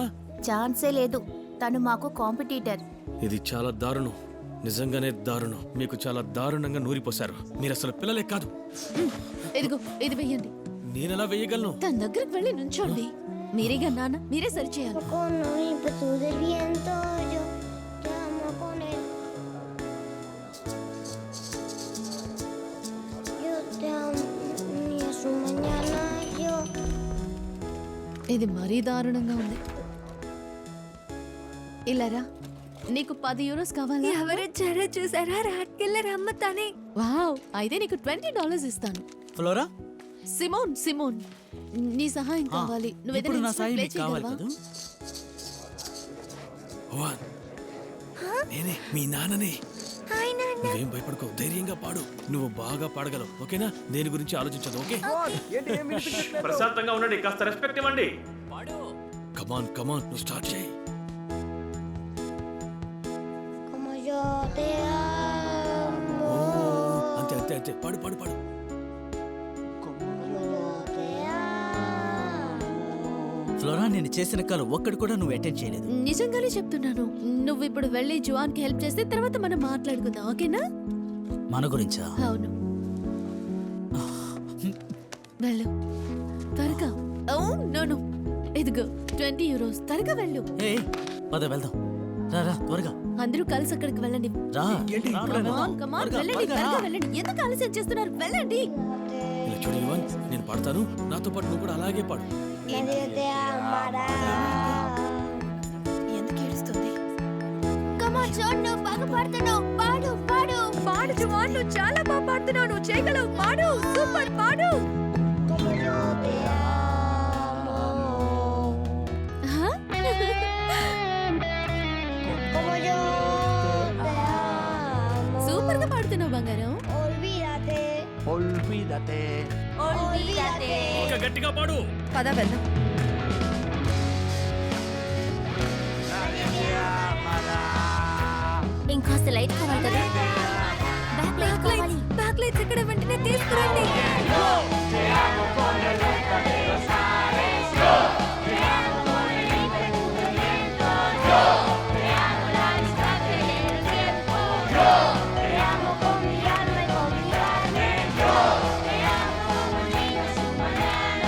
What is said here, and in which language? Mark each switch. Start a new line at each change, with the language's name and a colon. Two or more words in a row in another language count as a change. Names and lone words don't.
Telugu: ఛాన్సే లేదు తను మాకు కాంపిటీటర్ ఇది చాలా దారుణం నిజంగానే దారుణం మీకు చాలా దారుణంగా నూరిపోశారు మీరు అసలు పిల్లలే కాదు ఇదిగో ఇది వెయ్యండి. నేనెలా వేయగలను తన దగ్గరికి వెళ్ళి నుంచోండి. మీరేగా నాన్న మీరే సరి చేయాలి.
Spanish: Con el ímpetu del viento yo te amo con él. Yo te amo y a su mañana yo.
Telugu: ఇది మరీ దారుణంగా ఉంది. ఇలారా నీకు 10 యూరోస్ కావాలా? ఎవరొచ్చారో చూసారా?
English: rat killer
Telugu: అమ్మ తనే. వావ్ అయితే నీకు $20 ఇస్తాను. ఫ్లోరా సిమోన్ నీ సహాయం కావాలి. నువ్వు ఇప్పుడు నా సాయం ప్లే మీకు కావాలి చేయగలవా? కదా హువాన్ నేనే మీ నాన్ననే నువ్వేం భయపడుకో ధైర్యంగా పాడు నువ్వు బాగా పాడగలవు ఓకేనా దేని గురించి ఆలోచించదు ఓకే ప్రశాంతంగా ఉండండి కాస్త రెస్పెక్ట్ ఇవ్వండి కమాన్ నువ్వు స్టార్ట్ చేయి
Spanish: Como yo te amo.
Telugu: అంతే పాడు
Spanish: Como yo te amo.
Telugu: ఫ్లోరా నేను చేసిన కాలు ఒక్కడు కూడా నువ్వు అటెండ్ చేయలేదు నిజంగానే చెప్తున్నాను. నువ్వు ఇప్పుడు వెళ్ళి జువాన్ కి హెల్ప్ చేస్తే తర్వాత మనం మాట్లాడుకుందాం ఓకేనా? మన గురించా అవును వెళ్ళు త్వరగా. నో ఇదిగో 20 యూరోస్ త్వరగా వెళ్ళు. ఏ పద వెళ్దాం రా త్వరగా అందరూ కలిసి అక్కడికి వెళ్ళండి. రా ఏంటి రా, ఇప్పుడే? రా, రా.
English: Come on,
Telugu: త్వరగా, వెళ్ళండి త్వరగా రా. త్వరగా వెళ్ళండి. ఎందుకు ఆలస్యం చేస్తున్నారు? వెళ్ళండి. ఇలా చూడు యువన్ నేను పాడతాను నాతో పాటు నువ్వు కూడా అలాగే పాడు
Spanish: Nadie te amará.
Telugu: ఎందుకు ఏడుస్తుంది? కమాన్ జోన్ నువ్వు బాగా పాడుతున్నావు. పాడు పాడు జువాన్ నువ్వు చాలా బాగా పాడుతున్నావు నువ్వు చేయగలవు పాడు సూపర్ పాడు
Spanish: Como yo te amo. హా? Como yo te amo.
Telugu: సూపర్ గా పాడుతున్నావు బంగారం.
Spanish: Olvídate. Olvídate. Olvídate.
Telugu: ఇంకా గట్టిగా పాడు పద వెళ్దాం ఇంకాస్త లైట్ కావాలి కదా
English: back light
Telugu: కావాలి.
English: back lights
Telugu: ఇక్కడ వెంటనే తీసుకురండి.
Spanish: Te amo con mi alma y con mi carne. Yo te amo como el niño a su mañana.